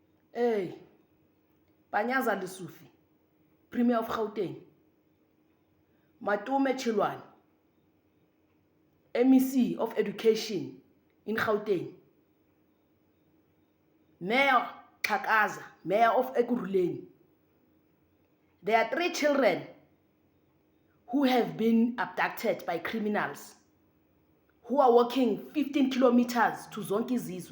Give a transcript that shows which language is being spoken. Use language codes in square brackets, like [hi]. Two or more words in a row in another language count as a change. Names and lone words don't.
[en] Hey, Panyaza Lesufi, Premier of Gauteng, Matume Chilwan, MEC of Education in Gauteng, Mayor Xhakaza, Mayor of Ekurhuleni. There are 3 children who have been abducted by criminals who are walking 15 kilometers to Zonke Izizwe.